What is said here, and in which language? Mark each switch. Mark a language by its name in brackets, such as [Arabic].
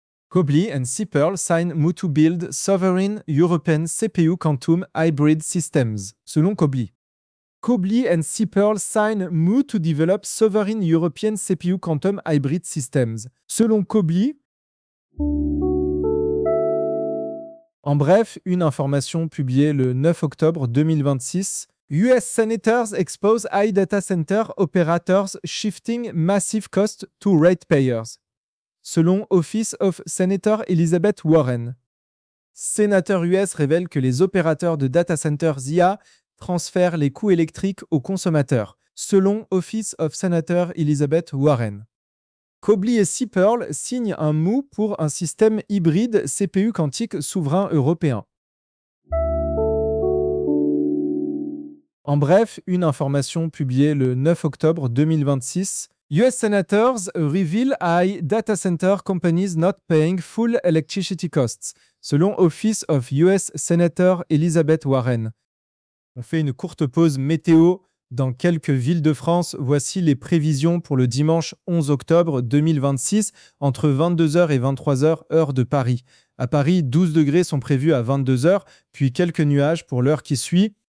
[English] Cobly and Cipherl sign MOU to build Sovereign European CPU Quantum Hybrid Systems, selon Cobly. Cobly and Cipherl sign MOU to develop Sovereign European CPU Quantum Hybrid Systems. [French] Selon Cobly. En bref, une information publiée le 9 octobre 2026. [English] US senators expose AI data center operators shifting massive costs to ratepayers. [French] Selon Office of Senator Elizabeth Warren. Sénateur US révèle que les opérateurs de data centers IA transfère les coûts électriques aux consommateurs, selon Office of Senator Elizabeth Warren. Cobly et Cipherl signent un MOU pour un système hybride CPU quantique souverain européen. En bref, une information publiée le 9 octobre 2026. [English] US senators reveal AI data center companies not paying full electricity costs, selon Office of US Senator Elizabeth Warren. [French] On fait une courte pause météo dans quelques villes de France. Voici les prévisions pour le dimanche 11 octobre 2026, entre 22h et 23h, heure de Paris. À Paris, 12 degrés sont prévus à 22h, puis quelques nuages pour l'heure qui suit.